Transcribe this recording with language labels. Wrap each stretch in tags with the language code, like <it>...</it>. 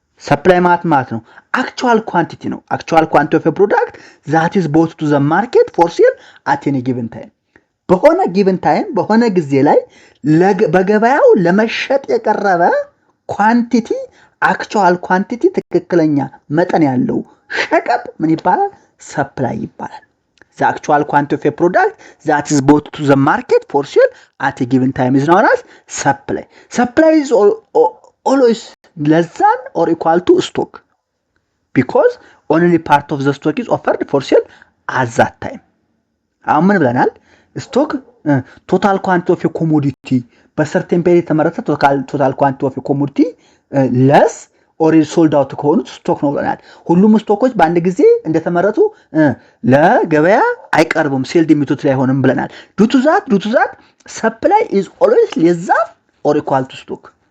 <am>ሰፕላይ ማለት ነው actual quantity ነው።</am> <en>actual quantity of a product that is bought to the market for sale at any given time።</en> <am>በሆነ given time በሆነ ጊዜ ላይ በገበያው ለመሸጥ የቀረበ ኳንቲቲ actual quantity ትክክለኛ መጠን ያለው ሸቀጥ ምን ይባላል? ሰፕላይ ይባላል።</am> <en>The actual quantity of a product that is bought to the market for sale at a given time is known as supply. Supply is always less than or equal to stock because only part of the stock is offered for sale at that time.</en> <am>አሁን ምን ብለናል?</am> <en>ስቶክ ቶታል ኳንቲቲ ኦፍ ኮሞዲቲ</en> <am>በሰርቴን ፔሪድ የተመረተ</am> <en>ቶታል ኳንቲቲ ኦፍ ኮሞዲቲ ለስ ኦሬዲ ሶልድ አውት</en> <am>ከሆኑት ስቶክ ነው ብለናል። ሁሉም ስቶኮች በአንድ ጊዜ እንደተመረቱ ለገበያ አይቀርቡም፣ ሴልድ የሚቱት ላይ ሆነም ብለናል።</am> <en>ዱቱ ዛት ሰፕላይ ኢዝ ኦልዌይስ ሌስ ዛን ኦር ኢኳል ቱ ስቶክ።</en>